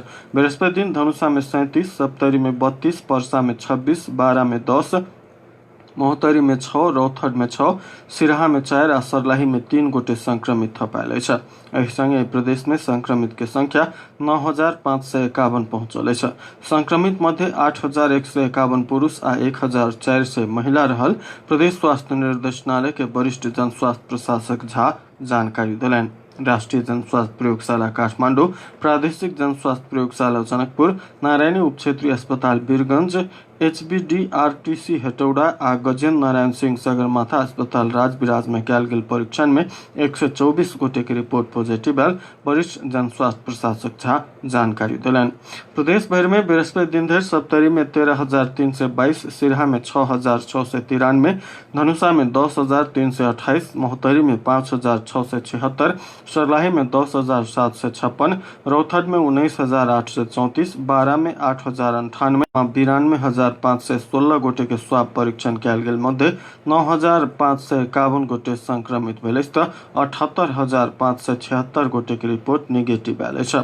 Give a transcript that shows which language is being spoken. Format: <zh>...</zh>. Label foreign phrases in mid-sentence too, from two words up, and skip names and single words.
<mai>बृहस्पति दिन धनुषा में 37, सप्तरी में 32, परसा में 26, बारा में 10, महोत्तरी में 6, रौथड में 6, सिरहा में 4 आ सरलाही में 3 गोटे संक्रमित थपायल अछि। एहि संगे प्रदेश में संक्रमित के संख्या 9551 पहुंचल अछि। संक्रमित मध्य 8151 पुरुष आ 1400 महिला रहल। प्रदेश स्वास्थ्य निर्देशनालय के वरिष्ठ जन स्वास्थ्य प्रशासक झा जानकारी दिलन। राष्ट्रीय जन स्वास्थ्य प्रयोगशाला काठमाडौँ, प्रादेशिक जन स्वास्थ्य प्रयोगशाला जनकपुर, नारायणी उपक्षेत्रीय अस्पताल वीरगंज, HBDRTC हेटौडा आ गजेन्द्र नारायण सिंह सगरमाथा अस्पताल राजविराज में कयल गेल परीक्षण में 124 गोटे के रिपोर्ट पॉजिटिव आयल, वरिष्ठ जन स्वास्थ्य प्रशासक झा जानकारी दिलन। प्रदेश भर में बृहस्पति दिन धरि सप्तरी में 13,322, सिरहा में 6,693, धनुषा में 10,328, महोत्तरी में 5,676, सरलाही में 10,756, रौथड में 19,834, बारा में 8,098, 92,516 गोटे के स्वाब परीक्षण कयल गेल मध्य 9,551 गोटे संक्रमित भेल अछि, 78,576 गोटे के रिपोर्ट निगेटिव आयल अछि।</mai>